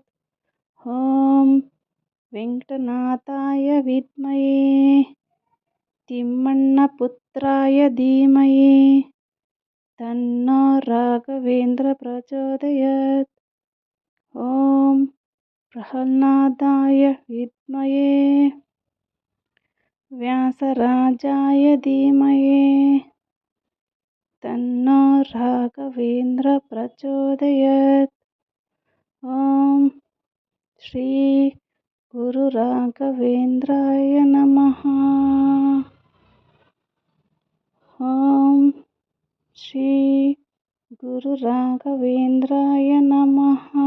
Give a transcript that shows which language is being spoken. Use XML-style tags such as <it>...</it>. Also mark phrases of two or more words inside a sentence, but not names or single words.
<sa>ಓಂ ವೆಂಕಟನಾಥಾಯ ವಿದ್ಮಹೇ ತಿಮ್ಮಣ್ಣ ಪುತ್ರಾಯ ಧೀಮಹಿ ತನ್ನೋ ರಾಘವೇಂದ್ರ ಪ್ರಚೋದಯಾತ್. ಓಂ ಪ್ರಹ್ಲಾದಾಯ ವಿದ್ಮಹೇ ವ್ಯಾಸರಾಜಾಯ ಧೀಮಹಿ ತನ್ನೋ ರಾಘವೇಂದ್ರ ಪ್ರಚೋದಯಾತ್. ಓಂ ಶ್ರೀ ಗುರು ರಾಘವೇಂದ್ರಾಯ ನಮಃ. ಓಂ ಶ್ರೀ ಗುರು ರಾಘವೇಂದ್ರಾಯ ನಮಃ.</sa>